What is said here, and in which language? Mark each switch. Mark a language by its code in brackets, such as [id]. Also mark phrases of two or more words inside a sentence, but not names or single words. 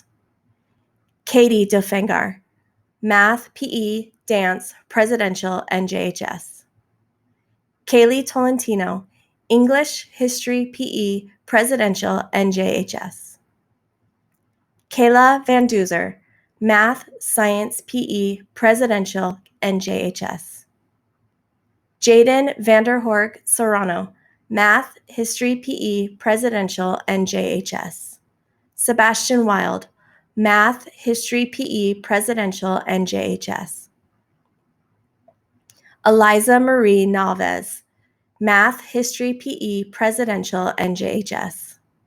[en] Katie Tofengar, Math, PE, Dance, Presidential, NJHS. Kaylee Tolentino, English, History, PE, Presidential, NJHS. Kayla Van Duzer, Math, Science, PE, Presidential, NJHS. Jaden Vanderhork Serrano, Math, History, PE, Presidential, NJHS. Sebastian Wild, Math, History, PE, Presidential, NJHS. Eliza Marie Nalvez, Math, History, PE, Presidential, NJHS.